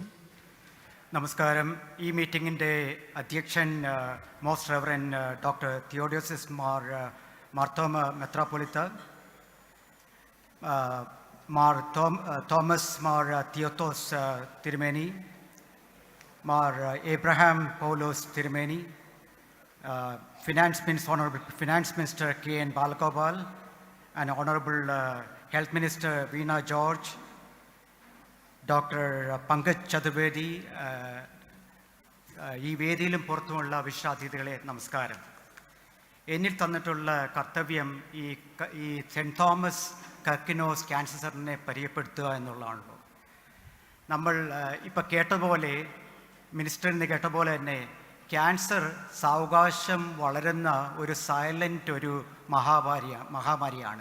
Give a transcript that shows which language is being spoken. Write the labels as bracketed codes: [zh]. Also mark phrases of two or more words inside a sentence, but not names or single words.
[ml] നമസ്കാരം. ഈ മീറ്റിങ്ങിൻ്റെ അധ്യക്ഷൻ [en] Most Reverend Doctor [ml] തിയോഡോസിസ് മാർത്തോമ മെത്രാപ്പൊലിത്ത, തോമസ് തിയോത്തോസ് തിരുമേനി, [en] Abraham Paulos Tirumeni, Honorable Finance Minister K.N. Balagopal, and Honorable Health Minister Veena George, Dr. Pankaj Chaturvedi, [ml] ഈ വേദിയിലും പുറത്തുമുള്ള വിശിഷ്ടാതിഥികളെ നമസ്കാരം. എന്നിൽ തന്നിട്ടുള്ള കർത്തവ്യം ഈ സെൻറ് തോമസ് കർക്കിനോസ് ക്യാൻസർ സെൻ്ററിനെ പരിചയപ്പെടുത്തുക എന്നുള്ളതാണല്ലോ. നമ്മൾ ഇപ്പോൾ കേട്ടതുപോലെ, മിനിസ്റ്ററിൽ നിന്ന് കേട്ട പോലെ തന്നെ, ക്യാൻസർ സാവകാശം വളരുന്ന ഒരു സൈലൻ്റ് ഒരു മഹാമാരിയാണ്.